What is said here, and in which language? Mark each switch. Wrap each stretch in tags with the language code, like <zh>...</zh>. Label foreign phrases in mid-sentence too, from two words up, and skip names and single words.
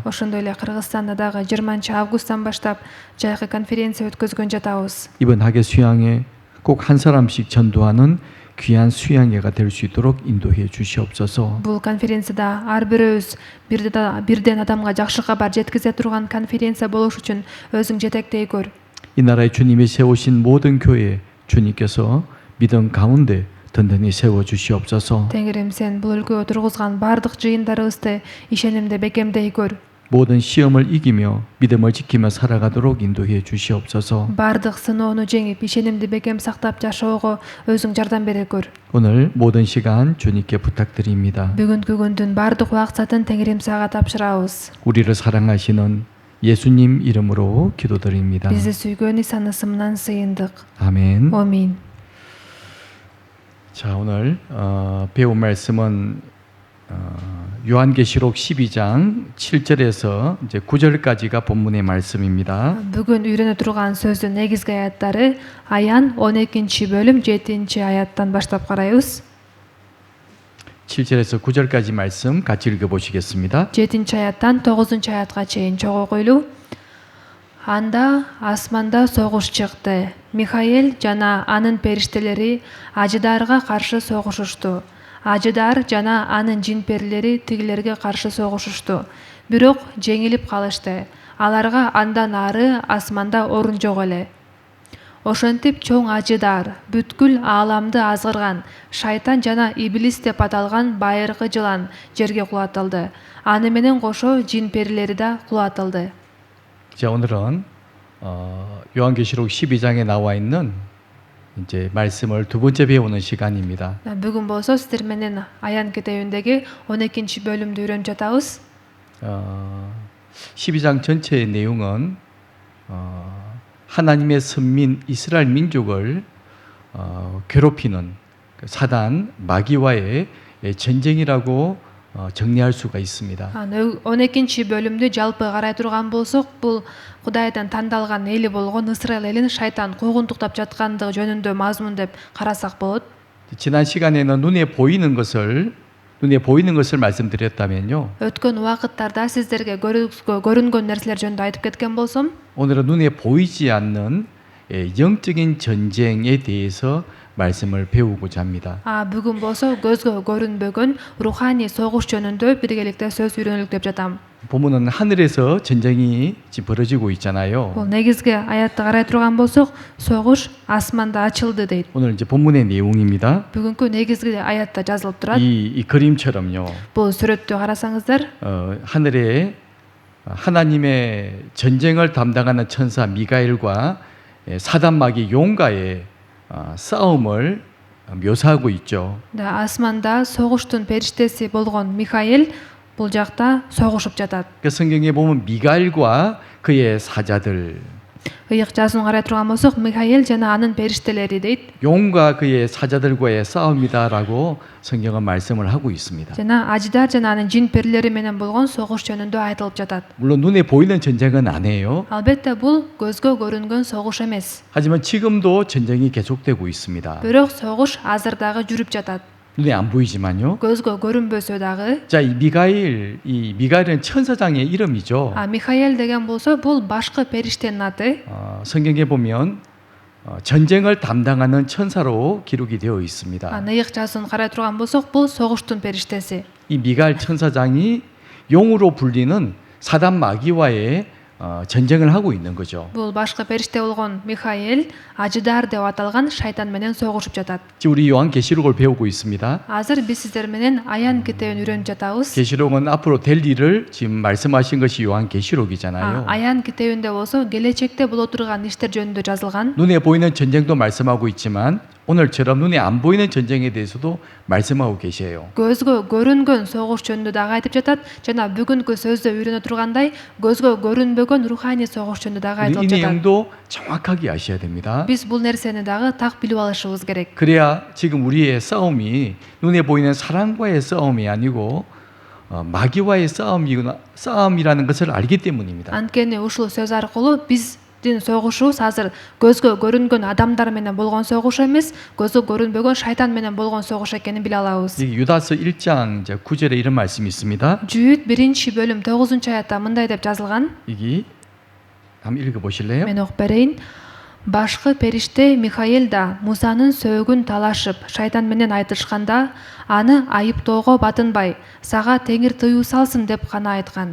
<ky>Ошондой эле Кыргызстанда дагы 20-августтан баштап жайкы конференция өткөзгөн жатабыз.</ky> <ko>이번 학예 수양회 꼭 한 사람씩 전도하는 귀한 수양회가 될 수 있도록 인도해 주시옵소서.</ko> <ky>Бул конференцияда ар бирөөбүз бирден адамга жакшы кабар жеткизе турган конференция болуш үчүн өзүң жетектей көр.</ky> <ko>이 나라에 주님이 세우신 모든 교회 주님께서 믿음 가운데 든든히 세워 주시옵소서.</ko> <ky>Теңирим сен бул өлкөгө тургузган бардык жыйындарыбызды ишенимде бекемдей көр.</ky> <ko>모든 시험을 이기며 믿음을 지키며 살아가도록 인도해 주시옵소서.</ko> <ky>Бардык сыноону жеңип ишенимди бекем сактап жашоого өзүң жардам бере көр.</ky> <ko>오늘 모든 시간 주님께 부탁드립니다.</ko> <ky>Бүгүнкү күндүн бардык убактатын Теңирим сага тапшырабыз.</ky> <ko>우리를 사랑하시는 예수님 이름으로 기도드립니다.</ko> <ky>Бизди сүйгөн Исанын ысымынан сыйындык.</ky> <ko>아멘.</ko> <ky>Амин.</ky> <ko>자, 오늘 배운 말씀은 요한계시록 12장 7절에서 이제 9절까지가 본문의 말씀입니다.</ko> <ky>Бүгүн үйрөнө турган сөздүн негизги аяттары Аян 12-бөлүм 7-аяттан баштап карайбыз.</ky> <ko>7절에서 9절까지 말씀 같이 읽어보시겠습니다.</ko> <ky>7-аяттан 9-аятка чейин чогуу койлуу. Анда асманда согуш чыкты. Михаил жана анын периштелери Ажыдарга каршы согушушту. Ажыдар жана анын жин-перилери тигилерге каршы согушушту. Бирок жеңилип калышты. Аларга андан ары асманда орун жок эле. Ошентип чоң Ажыдар, бүткүл ааламды азгырган, шайтан жана иблис деп аталган байыркы жылан жерге кулатылды. Аны менен кошо жин-перилери да кулатылды.</ky> <ko>자, 오늘은 요한계시록 12장에 나와 있는 이제 말씀을 두 번째 배우는 시간입니다.</ko> <ky>Бүгүн болсо сиздер менен Аян китебиндеги 12-бөлүмдү үйрөнүп жатабыз.</ky> <ko>12장 전체의 내용은 하나님의 선민 이스라엘 민족을 괴롭히는 사단 마귀와의 전쟁이라고 정리할 수가 있습니다.</ko> <ky>12-бөлүмдү жалпы карай турган болсок, бул Кудайдан тандалган эли болгон Исраил элин шайтан куугунтуктап жаткандыгы жөнүндө мазмун деп карасак болот.</ky> <ko>지난 시간에는 눈에 보이는 것을 말씀드렸다면요.</ko> <ky>Өткөн убакыттарда сиздерге көрүнгөн нерселер жөнүндө айтып кеткен болсом,</ky> <ko>오늘은 눈에 보이지 않는 영적인 전쟁에 대해서 말씀을 배우고자 합니다.</ko> <ky>бүгүн болсо көзгө көрүнбөгөн руханий согуш жөнүндө биргеликте сөз үйрөнөлүк деп жатам.</ky> <ko>보면은 하늘에서 전쟁이 지금 벌어지고 있잖아요.</ko> <ky>Бул негизги аятты карай турган болсок, согуш асманда ачылды дейт.</ky> <ko>오늘 이제 본문의 내용입니다.</ko> <ky>Бүгүнкү негизги аятта жазылып турат.</ky> <ko>이 그림처럼요.</ko> <ky>Бул сүрөттү карасаңыздар,</ky> <ko>하늘에 하나님의 전쟁을 담당하는 천사 미가엘과 사단 마귀 용가의 싸움을 묘사하고 있죠.</ko> <ky>асманда согуштун периштеси болгон Михаил бул жакта согушуп жатат.</ky> <ko>그 성경에 보면 미가엘과 그의 사자들,</ko> <ky>Ыйык жазуун карай турган болсок, Михаил жана анын периштелери дейт.</ky> <ko>용과 그의 사자들과의 싸움이다라고 성경은 말씀을 하고 있습니다.</ko> <ky>Жана Ажыдар жана анын жин-перилери менен болгон согуш жөнүндө айтылып жатат.</ky> <ko>물론 눈에 보이는 전쟁은 아니에요.</ko> <ky>Албетте бул көзгө көрүнгөн согуш эмес.</ky> <ko>하지만 지금도 전쟁이 계속되고 있습니다.</ko> <ky>Бирок согуш азыр дагы жүрүп жатат.</ky> <ko>눈에 안 보이지만요.</ko> <ky>Көзгө көрүнбөсө дагы.</ky> <ko>자, 이 미가엘은 천사장의 이름이죠.</ko> <ky>Михаил деген болсо, бул башкы периштенин аты.</ky> <ko>성경에 보면 전쟁을 담당하는 천사로 기록이 되어 있습니다.</ko> <ky>Ыйык жазуун карай турган болсок, бул согуштун периштеси.</ky> <ko>이 미가엘 천사장이 용으로 불리는 사단 마귀와의 전쟁을 하고 있는 거죠.</ko> <ky>Бул башкы периште болгон Михаил Ажыдар деп аталган шайтан менен согушуп жатат.</ky> <ko>지금 우리 요한계시록을 배우고 있습니다.</ko> <ky>Азыр биз сиздер менен Аян китебин үйрөнүп жатабыз.</ky> <ko>계시록은 앞으로 될 일을 지금 말씀하신 것이 요한계시록이잖아요.</ko> <ky>Аян китебинде болсо келечекте боло турган иштер жөнүндө жазылган.</ky> <ko>눈에 보이는 전쟁도 말씀하고 있지만 오늘처럼 눈에 안 보이는 전쟁에 대해서도 말씀하고 계세요.</ko> <ky>Көзгө көрүнгөн согуш жөнүндө дагы айтып жатат жана бүгүнкү сөздө үйрөнө тургандай көзгө көрүнбөгөн руханий согуш жөнүндө дагы</ky> <ko>이</ko> <ky>айтылып жатат.</ky> <ko>내용도 정확하게 아셔야 됩니다.</ko> <ky>Биз бул нерсени дагы так билип алышыбыз керек.</ky> <ko>그래야 지금 우리의 싸움이 눈에 보이는 사랑과의 싸움이 아니고 마귀와의 싸움이라는 것을 알기 때문입니다.</ko> <ky>Анткени ушул сөз аркылуу биз согушубуз азыр көзгө көрүнгөн адамдар менен болгон согуш эмес, көзгө көрүнбөгөн шайтан менен болгон согуш экенин биле алабыз.</ky> <ko>이 유다서 1장 이제 9절에 이런 말씀이 있습니다.</ko> <ky>Жүйүт 1-бөлүм 9-аятта мындай деп жазылган.</ky> <ko>이기 한번 읽어 보실래요?</ko> <ky>Мен окуп берейин. Башкы периште Михаил да Мусанын сөөгүн талашып, шайтан менен айтышканда, аны айыптоого батынбай, сага теңир тыюу салсын деп гана айткан.</ky>